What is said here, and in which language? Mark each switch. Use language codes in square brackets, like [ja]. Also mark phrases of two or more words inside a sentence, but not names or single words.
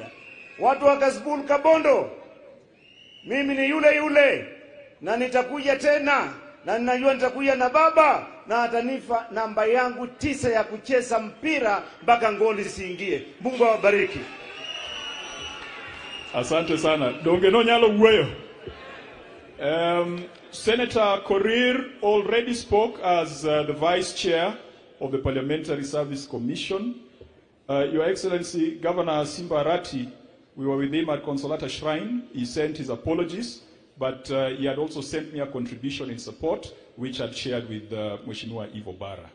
[sw] Watu wa Kasipul Kabondo, mimi ni yule na nitakuja tena, na ninajua nitakuja na baba na atanifa namba yangu 9 ya kucheza mpira mpaka ngoli siingie. Mungu awabariki. Asante sana. [luo] Donge no nyalo wuoyo. [en] Senator Korir already spoke as the Vice Chair of the Parliamentary Service Commission. Your Excellency, Governor Simba Arati, we were with him at Consolata Shrine. He sent his apologies, but he had also sent me a contribution in support, which I'd shared with Mheshimiwa Ivo Bara.